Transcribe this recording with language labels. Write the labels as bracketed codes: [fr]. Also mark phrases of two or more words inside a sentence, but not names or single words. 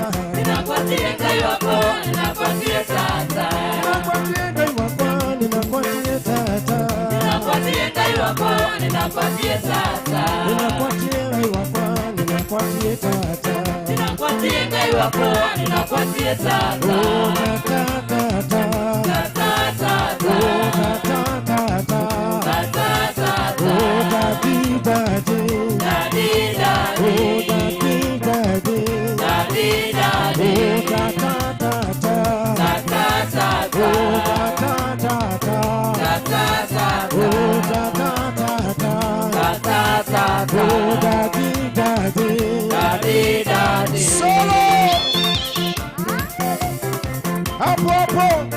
[ki] ninakwatie ngai wakwa ninakwatie tata ninakwatie ngai wakwa ninakwatie tata ninakwatie ngai wakwa ninakwatie tata ninakwatie ngai wakwa ninakwatie tata ninakwatie ngai wakwa ninakwatie tata tata tata tata tata tata tata tata [en] daddy daddy daddy daddy daddy daddy daddy daddy [ki] tata tata tata tata tata tata [en] daddy daddy daddy daddy [sw] solo hapo hapo